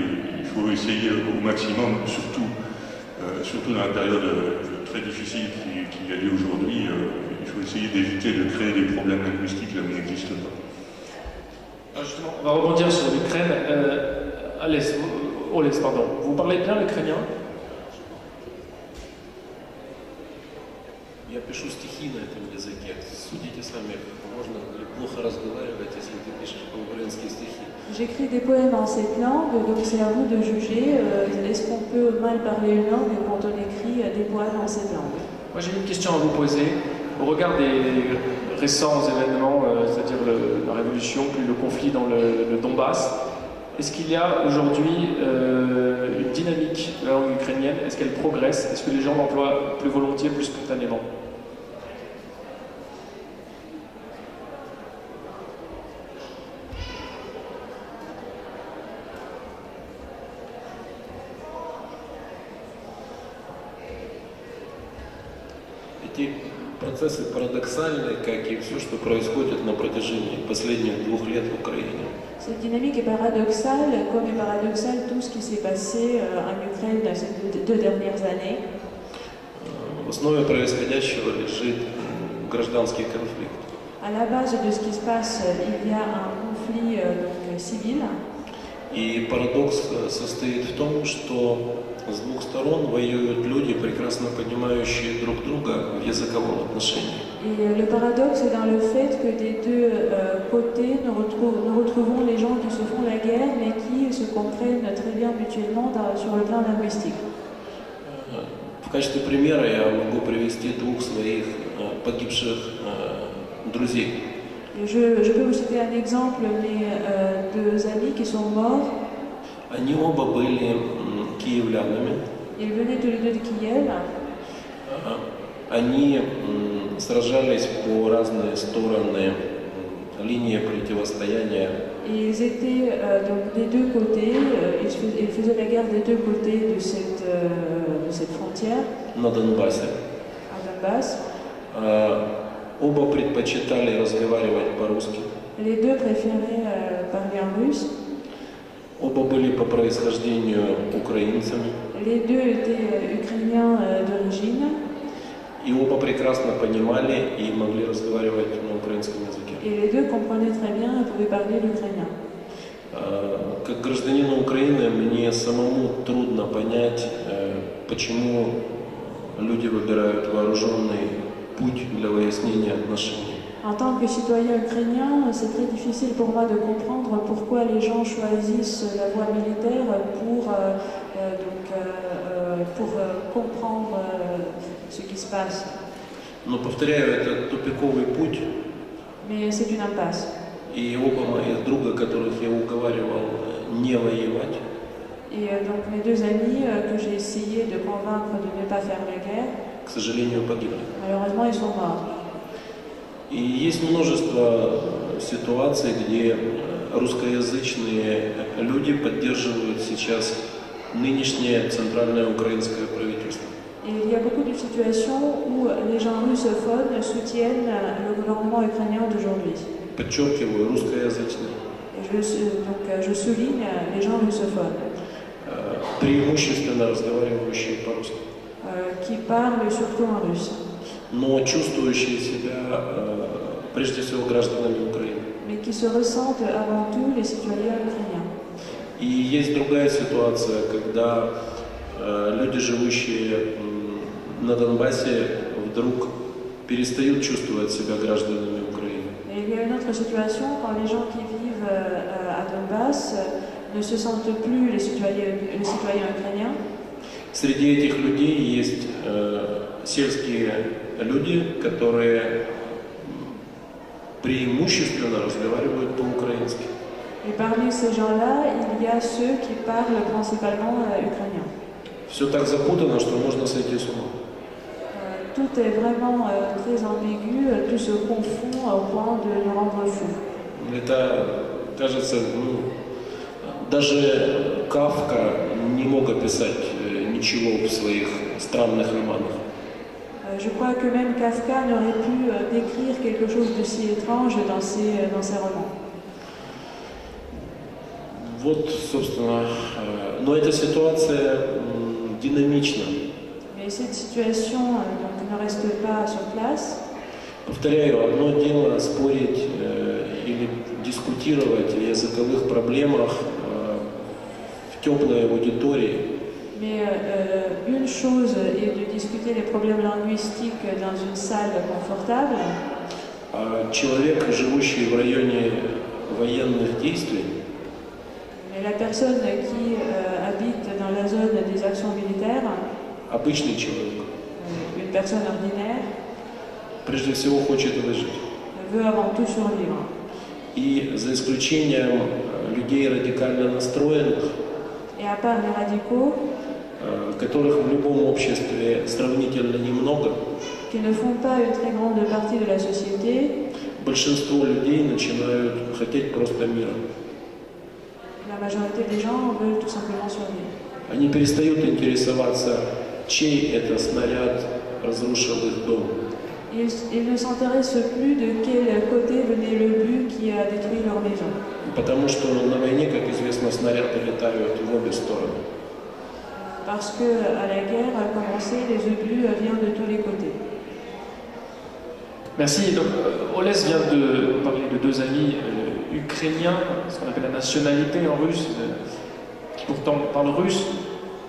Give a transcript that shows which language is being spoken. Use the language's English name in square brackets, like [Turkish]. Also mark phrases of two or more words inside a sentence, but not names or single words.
[French] Il faut essayer au maximum, surtout dans la période très difficile qu'il y a lieu aujourd'hui, il faut essayer d'éviter de créer des problèmes linguistiques là où ils n'existent pas. Alors justement, on va rebondir sur l'Ukraine. Олесь, pardon. Vous parlez bien l'ukrainien? [Russian] Я пишу стихи на этом языке. Судите сами, можно ли плохо разговаривать, если ты пишешь по-украински стихи. [French] J'écris des poèmes en cette langue, donc c'est à vous de juger. Est-ce qu'on peut mal parler une langue quand on écrit des poèmes en cette langue? Moi j'ai une question à vous poser. Au regard des récents événements, c'est-à-dire la révolution, puis le conflit dans le Donbass, est-ce qu'il y a aujourd'hui une dynamique de la langue ukrainienne? Est-ce qu'elle progresse? Est-ce que les gens l'emploient plus volontiers, plus spontanément? [Russian] Эти процессы парадоксальны, как и все, что происходит на протяжении последних 2 лет в Украине. [French] Cette dynamique est paradoxale, comme est paradoxal tout ce qui s'est passé en Ukraine ces 2 dernières années. [Russian] В основе происходящего лежит гражданский конфликт. [French] À la base de ce qui se passe, il y a un conflit donc, civil. [Russian] И парадокс состоит в том, что с 2 сторон воюют люди, прекрасно понимающие друг друга в языковом отношении. [French] Et le paradoxe est dans le fait que des deux côtés, nous retrouvons les gens qui se font la guerre, mais qui se comprennent très bien mutuellement sur le plan linguistique. [Russian] В качестве примера я могу привести двух своих погибших друзей. [French] Et je peux vous citer un exemple, mes deux amis qui sont morts. [Russian] Они оба были киевлянами. [French] Ils venaient tous les deux de Kiev. [Russian] Они сражались по разные стороны линии противостояния. [French] Ils étaient donc des deux côtés, ils faisaient la guerre des deux côtés de cette frontière, [Russian] На Донбассе. [French] à Donbass. [Russian] Оба предпочитали разговаривать по-русски. [French] Les deux préféraient parler en russe. [Russian] Оба были по происхождению украинцами. [French] Les deux étaient ukrainiens d'origine. [Russian] И оба прекрасно понимали и могли разговаривать на украинском языке. [French] Et les deux comprenaient très bien et pouvaient parler l'ukrainien. [Russian] Как гражданину Украины мне самому трудно понять, почему люди выбирают вооруженный путь для выяснения отношений. [French] En tant que citoyen ukrainien, c'est très difficile pour moi de comprendre pourquoi les gens choisissent la voie militaire pour comprendre ce qui se passe. [Russian] Но, повторяю, это тупиковый путь. [French] Mais c'est une impasse. [Russian] И оба моих друга, которых я уговаривал не воевать, [French] Et donc mes deux amis que j'ai essayé de convaincre de ne pas faire la guerre, [Russian] к сожалению, погибли. [French] malheureusement ils sont morts. [Russian] И есть множество ситуаций, где русскоязычные люди поддерживают сейчас нынешнее центральное украинское правительство. [French] Et il y a beaucoup de situations où les gens russophones soutiennent le gouvernement ukrainien d'aujourd'hui. [Russian] Подчеркиваю, русскоязычные. [French] Et je souligne les gens russophones. [Russian] Преимущественно разговаривающие по-русски. [French] Qui parlent surtout en russe. [Russian] Но чувствующие себя прежде всего гражданами Украины. [French] Mais qui se ressentent avant tout les citoyens ukrainiens. [Russian] И есть другая ситуация, когда люди, живущие на Донбассе, вдруг перестают чувствовать себя гражданами Украины. [French] Et il y a une autre situation quand les gens qui vivent à Donbass ne se sentent plus les citoyens ukrainiens. [Russian] Среди этих людей есть сельские люди, которые преимущественно разговаривают по-украински. [French] Et parmi ces gens-là, il y a ceux qui parlent principalement ukrainien. [Russian] Все так запутано, что можно сойти с ума. [French] Tout est vraiment très ambigu, tout se confond au point de nous rendre fous. [Russian] Это, кажется, даже Кафка не мог описать ничего в своих странных романах. [French] Je crois que même Kafka n'aurait pu décrire quelque chose de si étrange dans ses romans. [Russian] Вот, собственно, но эта ситуация динамична. [French] Mais cette situation donc, ne reste pas sur place. [Russian] Повторяю, одно дело спорить или дискутировать о языковых проблемах в теплой аудитории. [French] Mais une chose est de discuter les problèmes linguistiques dans une salle confortable. [Russian] Человек, живущий в районе военных действий, [French] mais la personne qui habite dans la zone des actions militaires, [Russian] обычный человек, [French] une personne ordinaire, [Russian] прежде всего хочет выжить. [French] veut avant tout survivre. [Russian] И за исключением людей радикально настроенных, [French] Et à part les radicaux, [Russian] которых в любом обществе сравнительно немного, [French] qui ne font pas une très grande partie de la société, [Russian] большинство людей начинают хотеть просто мира. [French] la majorité des gens veulent tout simplement survivre. [Russian] Они перестают интересоваться, чей это снаряд разрушил их дом. [French] Ils ne s'intéressent plus de quel côté venait le but qui a détruit leur maison. [Russian] Потому что на войне, как известно, снаряды летают в обе стороны. [French] Parce qu'à la guerre, à commencer, les obus viennent de tous les côtés. Merci. Donc, Oles vient de parler de deux amis ukrainiens, ce qu'on appelle la nationalité en russe, qui pourtant parlent russe.